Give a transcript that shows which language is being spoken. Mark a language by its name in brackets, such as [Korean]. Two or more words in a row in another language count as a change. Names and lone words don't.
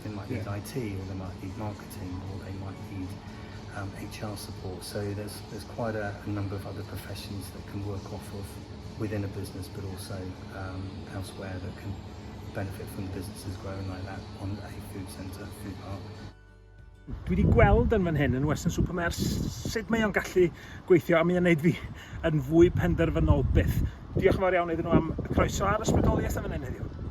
[English] They might need IT, or they might need marketing, or they might need HR support. So there's quite a number of other professions that can work off of within a business, but also elsewhere that can benefit from the businesses growing like that on a food centre, food park. [Welsh] Dwi wedi gweld yn fan hyn yn Weston Super Mare sut mae o'n gallu gweithio, a mae o'n neud fi yn fwy penderfynol byth. Diolch yn fawr iawn iddyn nhw am y croeso a'r ysbrydoliaeth yn fan hyn heddiw.